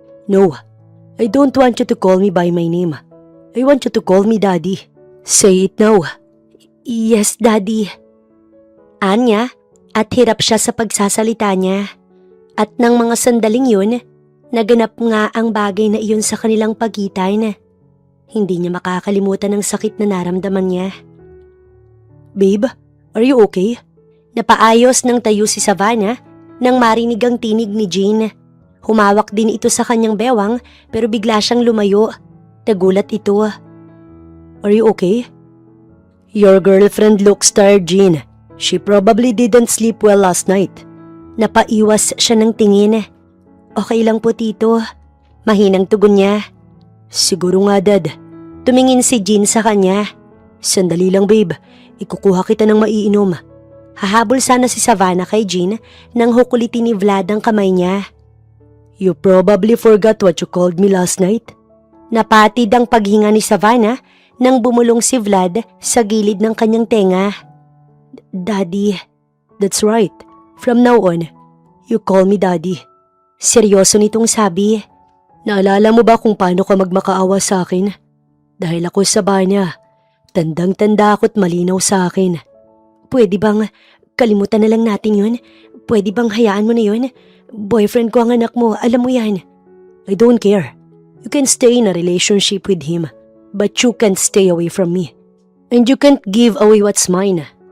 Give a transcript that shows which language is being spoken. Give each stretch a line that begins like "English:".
English: "No, I don't want you to call me by my name. I want you to call me Daddy. Say it now." "Yes, Daddy."
Filipino: Anya, at hirap siya sa pagsasalita niya. At nang mga sandaling yun, naganap nga ang bagay na iyon sa kanilang pagitan. Hindi niya makakalimutan ang sakit na naramdaman niya.
English: "Babe, are you okay?"
Filipino: Napaayos ng tayo si Savannah nang marinig ang tinig ni Jean. Humawak din ito sa kanyang bewang pero bigla siyang lumayo. Nagulat ito.
English: "Are you okay?" "Your girlfriend looks tired, Jean. She probably didn't sleep well last night."
Filipino: Napaiwas siya ng tingin. "Okay lang po, Tito." Mahinang tugon niya. "Siguro nga, Dad." Tumingin si Jean sa kanya. "Sandali lang, babe. Ikukuha kita ng maiinom." Hahabol sana si Savannah kay Jean nang hukulitin ni Vlad ang kamay niya.
English: "You probably forgot what you called me last night."
Filipino: Napatid ang paghinga ni Savannah nang bumulong si Vlad sa gilid ng kanyang tenga.
English: "Daddy." "That's right. From now on, you call me Daddy."
Filipino: Seryoso nitong sabi. "Naalala mo ba kung paano ka magmakaawa sa akin? Dahil ako sa banya, tandang-tanda ako't malinaw sa akin." "Pwede bang kalimutan na lang natin yun? Pwede bang hayaan mo na yun? Boyfriend ko ang anak mo, alam mo yan."
English: "I don't care. You can stay in a relationship with him, but you can't stay away from me. And you can't give away what's mine."